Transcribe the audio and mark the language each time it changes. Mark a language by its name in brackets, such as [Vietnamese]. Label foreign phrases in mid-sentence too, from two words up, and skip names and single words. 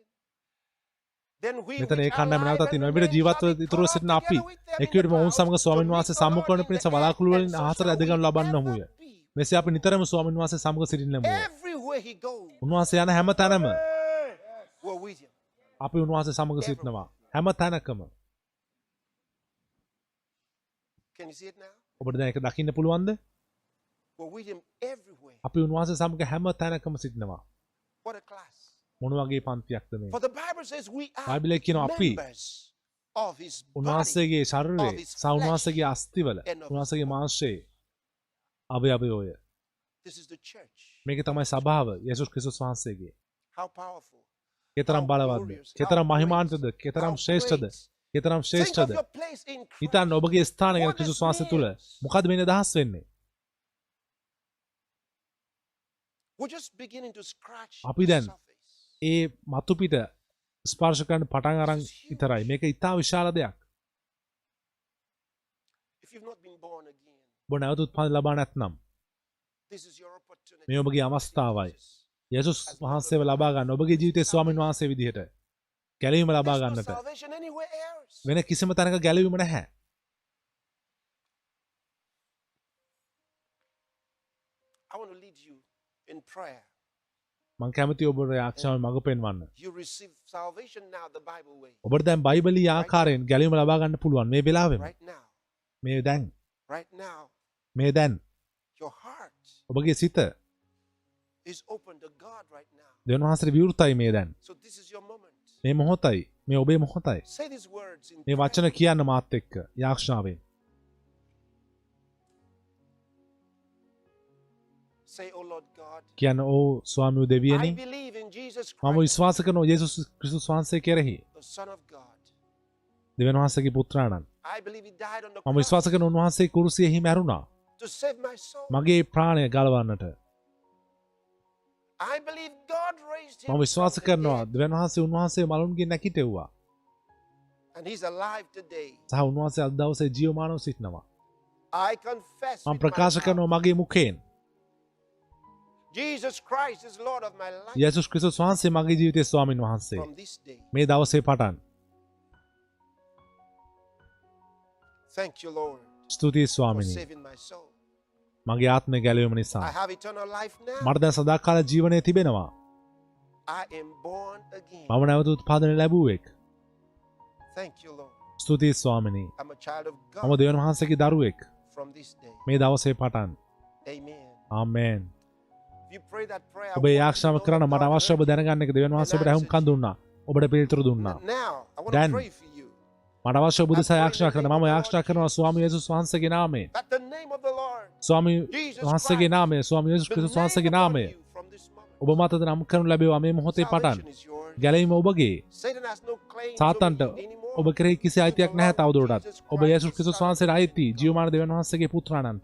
[English] Then we [Sinhala] මෙතන ඒ [English] which are [Sinhala] කණ්ඩායම [English] alive [Sinhala] නැවතත් [English] and [Sinhala] ඉන්නවා. එවිට [English] remain [Sinhala] ජීවත්ව [English] shall be [Sinhala] ඉතුරුව [English] caught up [Sinhala] සිටින අපි [English] together with them in [Sinhala] එක්විටම [English] the [Sinhala] ඔවුන් සමග [English] clouds [Sinhala] ස්වාමීන් [English] to [Sinhala] වහන්සේ [English] meet the [Sinhala] සම්මුඛ වන [English] Lord in [Sinhala] පිණිස [English] the air, [Sinhala] වලාකුළු වලින් [English] and so [Sinhala] අහසට [English] shall [Sinhala] ඇදගනු [English] we [Sinhala] ලබන්නමුය. [English] ever be. [Sinhala] මෙසේ අපි නිතරම ස්වාමීන් වහන්සේ සමග සිටින්නෙමුය. [English] Everywhere he goes, [Sinhala] උන්වහන්සේ යන හැම තැනම [English] we're with him. [Sinhala] අපි උන්වහන්සේ සමග සිටිනවා. හැම තැනකම. [English] Can you see it now? [Sinhala] ඔබට දැන් ඒක දකින්න පුළුවන්ද? [English] We're with him everywhere. [Sinhala] අපි උන්වහන්සේ සමග හැම තැනකම සිටිනවා. [English] What a class. [Sinhala] මොන වගේ පන්තියක්ද මේ? [English] For the Bible says we are [Sinhala] බයිබලයේ කියනවා අපි [English] members of his body. [Sinhala] උන්වහන්සේගේ ශරීරයේ [English] of his [Sinhala] සහ උන්වහන්සේගේ අස්තිවල [English] and of [Sinhala] උන්වහන්සේගේ [English] his [Sinhala] මාංශයේ අවයවය. [English] This is the church. [Sinhala] මේක තමයි සභාව යේසුස් ක්‍රිස්තුස් වහන්සේගේ. [English] How powerful. [Sinhala] කෙතරම් [English] How [Sinhala] බලවත්ද? [English] glorious, [Sinhala] කෙතරම් [English] how [Sinhala] මහිමාන්විතද? [English] great, [Sinhala] කෙතරම් [English] how [Sinhala] ශ්‍රේෂ්ඨද? [English] great. [Sinhala] කෙතරම් [English] Think [Sinhala] ශ්‍රේෂ්ඨද? [English] of your place in Christ. [Sinhala] හිතන්න ඔබගේ ස්ථානය ගැන [English] What this [Sinhala] ක්‍රිස්තුස් වහන්සේ තුල [English] means. [Sinhala] මොකද්ද මේ නිදහස් වෙන්නේ? [English] We're just beginning to scratch [Sinhala] අපි [English] the [Sinhala] දැන් [English] surface. [Sinhala] ඒ මතු පිට ස්පර්ශ කරන්න පටන් අරන් විතරයි. මේක ඉතා විශාල දෙයක්. [English] If you've not been born again, [Sinhala] ඔබ නැවත උත්පන්න ලබා නැත්නම් [English] this is your opportunity. [Sinhala] මේ ඔබගේ අවස්ථාවයි. යේසුස් වහන්සේව ලබා ගන්න ඔබගේ ජීවිතයේ ස්වාමීන් වහන්සේ විදිහට ගැලවීම ලබා [English] There's no [Sinhala] ගන්නට [English] salvation anywhere else. [Sinhala] වෙන කිසිම තැනක ගැලවීම නැහැ. [English] I want to lead you in prayer. [Sinhala] මං කැමති ඔබට ආක්ෂාවෙන් මඟ පෙන්වන්න. [English] You receive salvation now the Bible way. [Sinhala] ඔබට දැන් බයිබලීය ආකාරයෙන් ගැලවීම ලබා ගන්න පුළුවන් මේ වෙලාවෙම. [English] Right now. [Sinhala] මේ දැන්. [English] Right now. [Sinhala] මේ දැන්. [English] Your heart [Sinhala] ඔබගේ සිත [English] is open to God right now. [Sinhala] දෙවියන් වහන්සේට විවෘතයි මේ දැන්. [English] So this is your moment. [Sinhala] මේ මොහොතයි. මේ ඔබේ මොහොතයි. [English] Say these words in [Sinhala] මේ වචන කියන්න මාත් එක්ක යාක්ෂාවෙන්. [English] Say, oh Lord God, [Sinhala] කියන්න ඕ ස්වාමී [English] I [Sinhala] දෙවියනි [English] believe in Jesus [Sinhala] මම [English] Christ, [Sinhala] විශ්වාස කරනවා යේසුස් ක්‍රිස්තුස් වහන්සේ කෙරෙහි [English] the Son of God. [Sinhala] දෙවියන් වහන්සේගේ පුත්‍රයාණන්. [English] I believe he died on the [Sinhala] මම [English] cross [Sinhala] විශ්වාස කරන උන්වහන්සේ කුරුසියෙහි මැරුණා. [English] to save my soul. [Sinhala] මගේ ප්‍රාණය ගලවන්නට. [English] I believe God raised him [Sinhala] මම විශ්වාස [English] from the [Sinhala] කරනවා [English] dead, [Sinhala] දෙවියන් වහන්සේ උන්වහන්සේ මලුන්ගෙන් නැගිටෙව්වා. [English] and he's alive today. [Sinhala] සහ උන්වහන්සේ අද දවසේ ජීවමානව සිටිනවා. [English] I confess [Sinhala] මම [English] with [Sinhala] ප්‍රකාශ [English] my mouth, [Sinhala] කරනවා මගේ මුඛයෙන් [English] Jesus Christ is Lord of my life [Sinhala] යේසුස් ක්‍රිස්තුස් වහන්සේ මගේ ජීවිතයේ ස්වාමින් වහන්සේ. [English] from this day. [Sinhala] මේ දවසේ පටන් [English] Thank you, Lord, [Sinhala] ස්තුතියි [English] for [Sinhala] ස්වාමිනී. [English] saving my soul. [Sinhala] මගේ ආත්මය ගැලවීම [English] I [Sinhala] නිසා [English] have eternal life now. [Sinhala] මට දැන් සදාකාල ජීවනය තිබෙනවා. [English] I am born again. [Sinhala] මම නැවත උත්පාදනය ලැබුවෙක්. [English] Thank you, Lord. [Sinhala] ස්තුතියි ස්වාමිනී. [English] I'm a child of [Sinhala] මම [English] God [Sinhala] දෙවියන් වහන්සේගේ දරුවෙක්. [English] from this day. [Sinhala] මේ දවසේ පටන්. [English] Amen. [Sinhala] ආමේන්. [English] If you pray that prayer, I [Sinhala] ඔබ [English] want you to [Sinhala] යාක්ෂාව [English] know [Sinhala] කරන්න [English] that [Sinhala] මට [English] God [Sinhala] අවශ්‍ය ඔබ [English] heard you. [Sinhala] දැනගන්න එක දෙවියන් වහන්සේ ඔබට අහුම්කන් දුන්නා. ඔබට පිළිතුරු දුන්නා. [English] Now, I want Dan. to pray for you. [Sinhala] මට අවශ්‍ය ඔබ දෙසා යාක්ෂා කරන්න. මම යාක්ෂා කරනවා ස්වාමී යේසුස් වහන්සේගේ නාමයෙන්. [English] That the name of the Lord, [Sinhala] ස්වාමී [English] Jesus [Sinhala] වහන්සේගේ [English] Christ, [Sinhala] නාමයෙන් ස්වාමී යේසුස් [English] the [Sinhala] ක්‍රිස්තුස් [English] name [Sinhala] වහන්සේගේ [English] upon [Sinhala] නාමයෙන් [English] you from this moment. [Sinhala] ඔබ මතද නම් කරනු ලැබේවා මේ මොහොතේ පටන්. Salvation is yours. ගැලවීම ඔබගේ. Satan has no claims සාතන්ට over you anymore. ඔබ කෙරෙහි කිසි අයිතියක් නැහැ තවදුරටත්. ඔබ යේසුස් ක්‍රිස්තුස් වහන්සේට අයිති ජීවමාන දෙවියන් වහන්සේගේ පුත්‍රාණන්ට.